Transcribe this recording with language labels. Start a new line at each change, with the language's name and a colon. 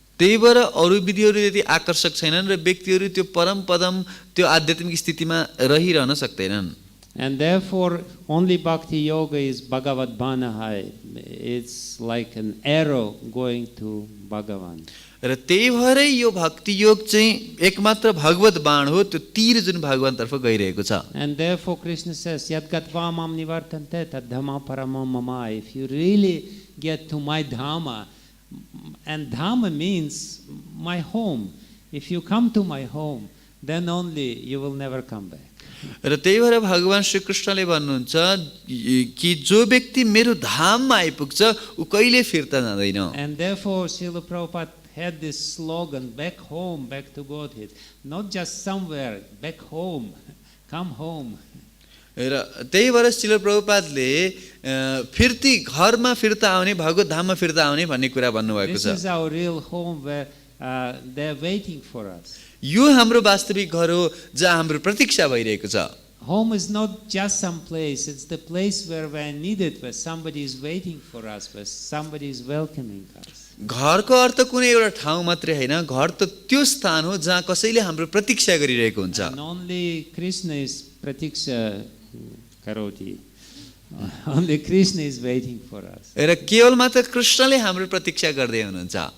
Nepali: त्यही भएर अरू विधिहरू त्यति आकर्षक छैनन् र व्यक्तिहरू त्यो परम पदम त्यो आध्यात्मिक स्थितिमा रहिरहन सक्दैनन्.
English: And therefore only bhakti yoga is bhagavad-bāṇaḥ. It's like an arrow going to Bhagavan.
Nepali: र त्यही भएरै यो भक्ति योग चाहिँ एकमात्र भगवद बाण हो, त्यो तीर जुन भगवान तर्फ गइरहेको छ.
English: And therefore Krishna says,
Sanskrit: Yat gatva mam nivartante tad dhamma paramam mama.
English: If you really get to my dhamma, and dhamma means my home. If you come to my home, then only you will never come back.
Nepali: र त्यही भएर भगवान श्री कृष्णले भन्नुहुन्छ कि जो व्यक्ति मेरो धाममा आइपुग्छ उ कहिले फिर्ता जाँदैन.
English: And therefore Srila Prabhupada had this slogan, back home, back to Godhead. Not just somewhere, back home, come home.
Nepali: र त्यही भएर श्रील प्रभुपादले फिर्ती घरमा फिर्ता आउने भगवत धाममा फिर्ता आउने भन्ने कुरा भन्नुभएको
English: This
Nepali: छ।
English: is our real home where they're waiting for us.
Nepali: यो हाम्रो वास्तविक घर हो जहाँ हाम्रो प्रतीक्षा भइरहेको छ।
English: Home is not just some place, it's the place where we're needed, where somebody is waiting for us, where somebody is welcoming us.
Nepali: घरको अर्थ कुनै एउटा ठाउँ मात्रै होइन, घर त त्यो स्थान हो जहाँ कसैले हाम्रो प्रतीक्षा गरिरहेको हुन्छ।
English: And only Krishna is
Sanskrit: pratiksha karoti.
English: Only Krishna is waiting for us.
Nepali: र केवल मात्र कृष्णले हाम्रो प्रतीक्षा गर्दै हुनुहुन्छ।